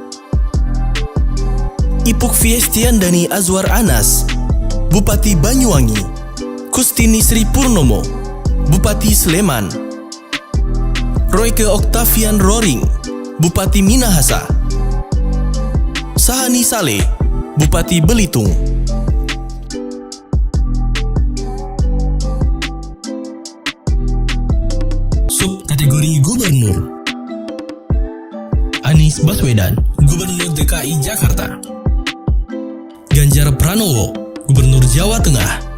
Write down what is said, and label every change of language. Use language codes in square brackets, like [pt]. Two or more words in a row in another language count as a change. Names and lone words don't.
[id] Ipuk Fiestiandani Azwar Anas, Bupati Banyuwangi. Kustini Sri Purnomo, Bupati Sleman. Royke Octavian Roring, Bupati Minahasa. Sahani Saleh, Bupati Belitung. Subkategori Gubernur: Anies Baswedan, Gubernur DKI Jakarta. Ganjar Pranowo, Gubernur Jawa Tengah.